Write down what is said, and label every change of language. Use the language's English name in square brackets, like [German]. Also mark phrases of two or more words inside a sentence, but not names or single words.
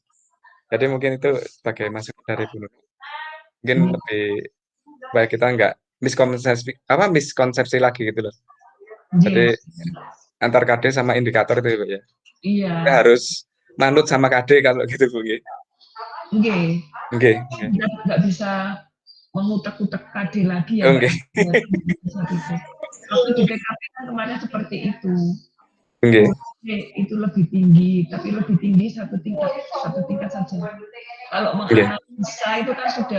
[Indonesian] Jadi mungkin itu sebagai masukan dari Bu Nur. Mungkin lebih baik kita enggak miskonsepsi lagi gitu loh. Jadi antar KD sama indikator itu ya. Iya. Kita harus manut sama KD kalau gitu Bu. Nggih. Nggih. Nggak bisa mengutak-utak KD lagi ya. Oke. Waktu di TKP kan kemarin seperti itu. Nggih. Itu lebih tinggi, tapi lebih tinggi satu tingkat saja. Kalau menganalisa itu kan sudah